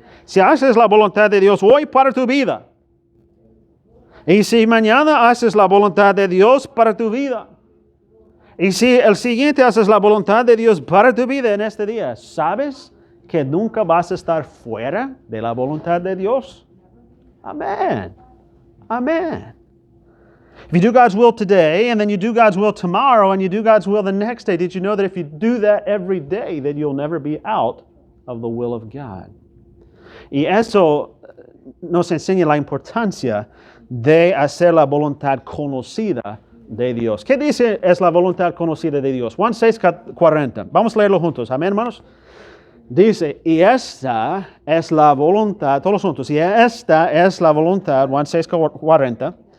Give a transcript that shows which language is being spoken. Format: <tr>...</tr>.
<es>Si haces la voluntad de Dios hoy para tu vida, y si mañana haces la voluntad de Dios para tu vida, y si el siguiente haces la voluntad de Dios para tu vida en este día, ¿sabes que nunca vas a estar fuera de la voluntad de Dios? Amén. Amén.</es> <en>If you do God's will today, and then you do God's will tomorrow, and you do God's will the next day, did you know that if you do that every day, then you'll never be out of the will of God?</en> <es>Y eso nos enseña la importancia de hacer la voluntad conocida de Dios. ¿Qué dice es la voluntad conocida de Dios? Juan 6:40. Vamos a leerlo juntos. Amén, hermanos. Dice, y esta es la voluntad, todos juntos, y esta es la voluntad, Juan 6:40.</es>